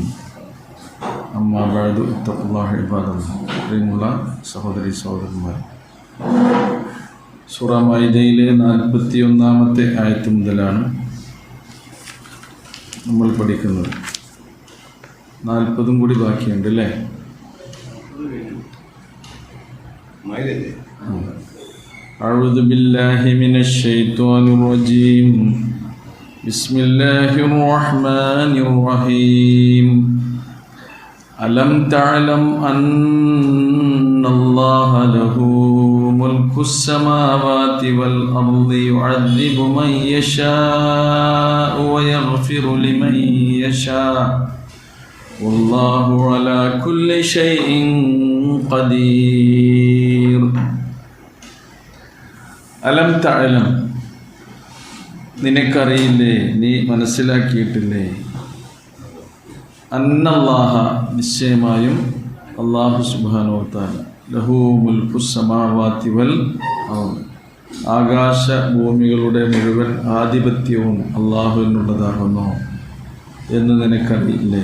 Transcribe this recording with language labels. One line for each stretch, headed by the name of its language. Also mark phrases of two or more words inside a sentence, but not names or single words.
Arabic: أما بعد اتقوا الله عباد الله.
Malayalam: പ്രിയമുള്ള സഹോദരി സഹോദരന്മാരെ, സൂറ മാഇദയിലെ 41-ാമത്തെ ആയത്ത് മുതലാണ് നമ്മൾ പഠിക്കുന്നത്. 40 കൂടി ബാക്കിയുണ്ട് അല്ലേ?
Arabic: أعوذ بالله من الشيطان الرجيم. بسم الله الرحمن الرحيم. ألم تعلم أن الله له ملك السماوات والأرض يعذب من يشاء ويغفر لمن يشاء والله على كل شيء قدير. ألم تعلم,
Malayalam: നിനക്കറിയില്ലേ, നീ മനസ്സിലാക്കിയിട്ടില്ലേ? അന്നല്ലാഹ, നിശ്ചയമായും അല്ലാഹു
Arabic: سبحانه وتعالى, له ملك السماوات والأرض,
Malayalam: ആകാശ ഭൂമികളുടെ മുഴുവൻ ആധിപത്യവും അല്ലാഹുവിനുള്ളതാകുന്നു എന്ന് നിനക്കറിയില്ലേ?